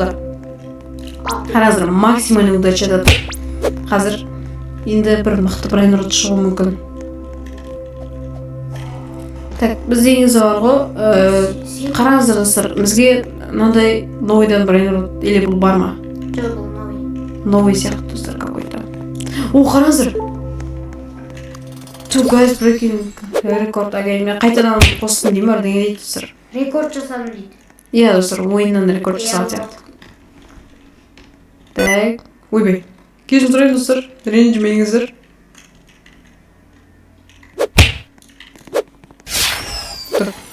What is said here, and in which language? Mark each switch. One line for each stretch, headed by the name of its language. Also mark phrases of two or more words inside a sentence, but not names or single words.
Kazakh: Қараңыздар,
Russian: максимальный удачада
Kazakh: қазір енді бір мықты брейнрот шығуы мүмкін. Так, бізде негізі бар ғой, қараңыздар достар, бізге мынандай новыйдан брейнрот, или бұл бар ма? Жоқ, бұл Новый сияқты достар какой-то. О, қараңыздар.
English: Two guys breaking record again.
Kazakh: Мен қайтадан қостым деймін бар деген дейді достар. рекорд жасадым дейді. Иә достар, ойыннан рекорд жасаған сияқты. Так, ойбай. Кешірім сұраймын достар, ренжімеңіздер. Тұр.